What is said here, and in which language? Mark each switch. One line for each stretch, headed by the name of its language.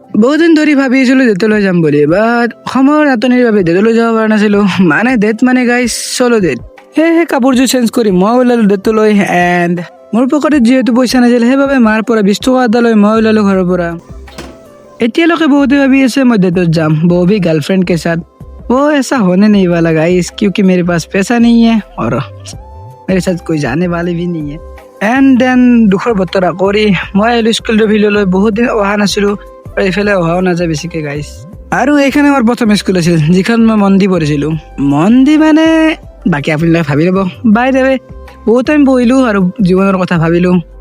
Assamese: বহুদিন ধৰি ভাবি আছিলো ডেটলৈ যাম বুলি, বাট সময়ৰ নাটনিৰ বাবে ডেটলৈ যাব পৰা নাছিলো। মানে ডেট মানে গাইজ চলো ডেট। সেয়েহে কাপোৰযোৰ চেঞ্জ কৰি মই ওলালো ডেটলৈ। এণ্ড মোৰ পকেটত যিহেতু পইচা নাছিল, সেইবাবে মাৰ পৰা 20 টকা এটা লৈ মই ওলালো ঘৰৰ পৰা। এতিয়ালৈকে বহুতে ভাবি আছে মই डेटत जाम,
Hindi: वो भी गर्लफ्रेंड के साथ। वो ऐसा होने नहीं वाला गाइस, क्योंकि मेरे पास पैसा नहीं है और मेरे साथ कोई जाने वाले भी नहीं है।
Assamese: এণ্ড দেন দুখৰ বতৰা কৰি মই আহিলো স্কুলটোৰ ভিডিঅ'লৈ। বহুত দিন অহা নাছিলো আৰু এইফালে অহাও নাযায় বেছিকে গাইছ। আৰু এইখন আমাৰ প্ৰথম স্কুল আছিল যিখন মই মন দি পঢ়িছিলো। মন দি মানে বাকী আপোনালোকে ভাবি ল'ব। বাই দ্য ৱে, বহুত টাইম পঢ়িলো আৰু জীৱনৰ কথা ভাবিলো।